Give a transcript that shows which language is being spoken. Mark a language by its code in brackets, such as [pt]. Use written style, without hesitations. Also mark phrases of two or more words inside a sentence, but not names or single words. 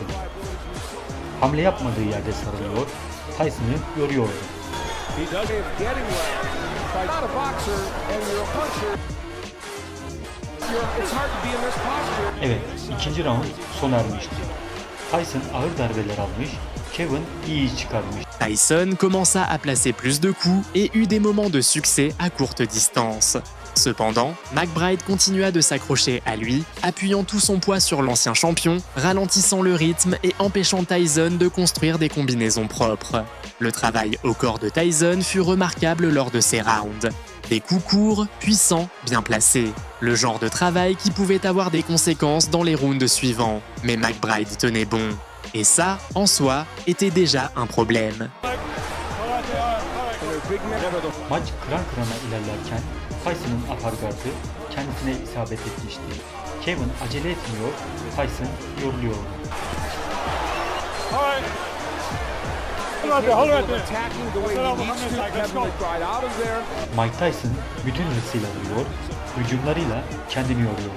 [tr] Hamle yapmadığı yerde sarılıyor, Tyson'ı yoruyordu. Evet, ikinci round sona ermişti. Tyson ağır darbeler almış, Kevin iyi iş çıkarmış. [fr] Tyson commença à placer plus de coups et eut des moments de succès à courte distance. Cependant, McBride continua de s'accrocher à lui, appuyant tout son poids sur l'ancien champion, ralentissant le rythme et empêchant Tyson de construire des combinaisons propres. Le travail au corps de Tyson fut remarquable lors de ces rounds. Des coups courts, puissants, bien placés. Le genre de travail qui pouvait avoir des conséquences dans les rounds suivants. Mais McBride tenait bon. Et ça, en soi, était déjà un problème. [tr] Maç kıran kırana ilerlerken Tyson'ın apargatı kendisine isabet etmişti. Kevin acele etmiyor, Tyson yoruluyordu. Mike Tyson bütün hırsıyla vuruyor, hücumlarıyla kendini yoruyordu.